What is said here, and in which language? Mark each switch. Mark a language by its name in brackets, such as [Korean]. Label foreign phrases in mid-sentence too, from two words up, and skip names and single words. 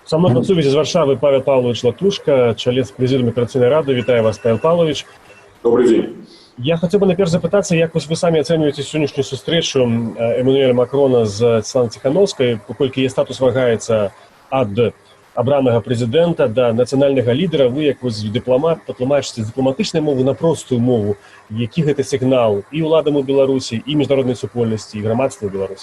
[Russian] Со мной [Belarusian] на сувязі з Варшавы Павел Павлович Латушка, чалец Прэзідыума Аперацыйнай рады. Вітаю вас, Павел Павлович. [Russian] Добрый день. [Belarusian] Я хотел бы найперш запытацца, як вы самі ацэньваеце сённяшнюю сустрэчу Эммануэля Макрона з Святланай Ціханаўскай, паколькі яе статус вагаецца ад абранага прэзідэнта да нацыянальнага лідара. Вы, як дыпламат, патлумачыце з дыпламатычнай мовы на простую мову, які гэта сігнал і ўладам у Беларусі, і міжнароднай супольнасці, і грамадства ў Беларусі?